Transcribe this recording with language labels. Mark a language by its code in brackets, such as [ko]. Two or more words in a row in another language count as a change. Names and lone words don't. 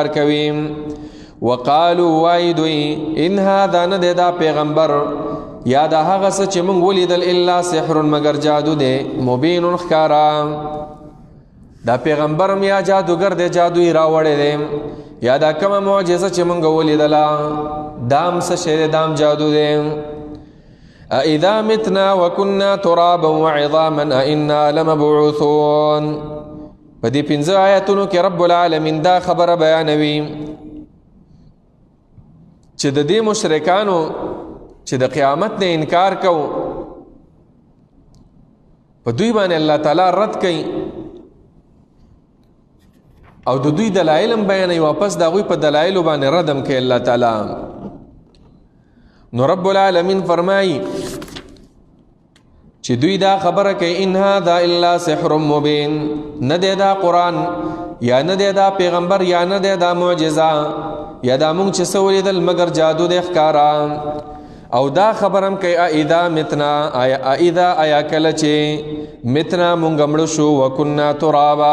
[ps] کوي وقالو وای دوی [ar] ان هذا [ps] نه دا پیغمبر یا دا هغه څه چې موږ ولیدل [ar] الا سحر [ps] مگر جادو دی مبین ښکارا دا پیغمبرم یا جادوګر دی جادو یې راوړی دی یا دا کومه معجزه چې موږ ولیدله دام څه شی دی دام جادو دی [ar] اذا متنا وكنا ترابا وعظاما ائنا لمبعوثون [ps] په دې 15 آیاتونو کې رب العالمین دا خبره بیانوي چې د دې مشرکانو چې د قیامت نه انکار کو په دوی باندې الله تعالی رد کوي او د دوی دلایل هم بیانوي واپس د هغوی په دلایلو باندې رد هم کوي الله تعالی نو رب العالمین فرمایي چې دوی دا خبره کوي [ar] ان هذا الا سحر مبین [ps] نه دی دا قرآن یا نه دی دا پیغمبر یا نه دی دا معجزه یا دا مونږ چې څه ولیدل مگر جادو دی ښکارا او دا خبرم کوي [ar] اذا متنا [ps] آیا کله چې متنا مونږ مړه شو [ar] وکنا ترابا